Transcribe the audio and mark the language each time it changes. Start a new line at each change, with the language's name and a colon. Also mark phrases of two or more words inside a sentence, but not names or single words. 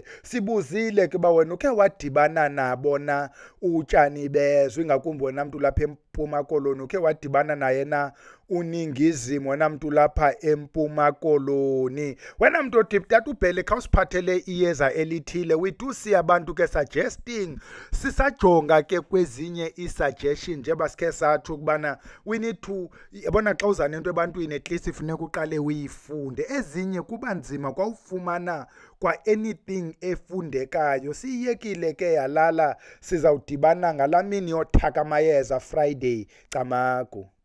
Xhosa: Sibuzile ke ba wena ukhe wadibana nabo na utshani bezwe, ingakumbi wena mntu lapha eMpuma Koloni ukhe wadibana naye na uNingizimu, wena mntu lapha eMpuma Koloni. Wena mntu othi tata ubhele khawusiphathele iyeza elithile.
English: We do see
Xhosa: abantu ke suggesting, sisajonga ke kwezinye i-suggestion njengoba sikhe sathi ukubana
English: we need to,
Xhosa: yabona xa uza nento ebantwini
English: at least
Xhosa: ifuneka uqale uyifunde. Ezinye kuba nzima kwawufumana kwa anything efundekayo. Siyekile ke yalala, sizawudibana ngala mini yothaka amayeza Friday. Camagu.